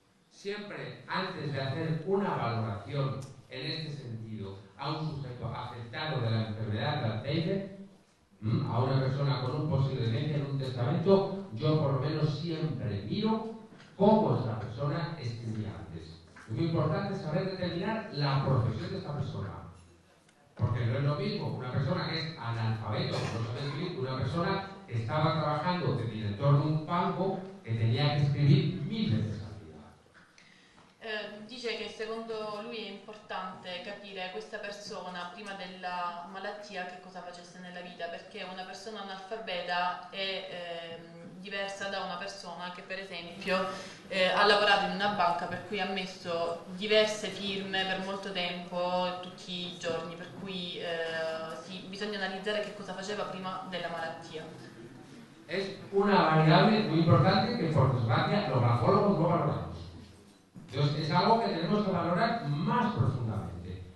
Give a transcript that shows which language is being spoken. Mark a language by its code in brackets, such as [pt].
[es] Siempre, antes de hacer una valoración en este sentido a un sujeto afectado de la enfermedad de Alzheimer, a una persona con un posible demencia en un testamento, yo por lo menos siempre miro cómo esta persona escribía antes. Es muy importante saber determinar la profesión de esta persona. Porque no es lo mismo una persona que es analfabeto, no sabe escribir, una persona que estaba trabajando de director de un banco que tenía que escribir 1000 veces al día. [it] Dice che secondo lui è importante capire questa persona prima della malattia che cosa facesse nella vita, perché una persona analfabeta è diversa da una persona che per esempio ha lavorato in una banca per cui ha messo diverse firme per molto tempo tutti i giorni, per cui sì, bisogna analizzare che cosa faceva prima della malattia. [es] Es una variable muy importante que por desgracia los grafólogos no valoramos. Entonces es algo que tenemos que valorar más profundamente.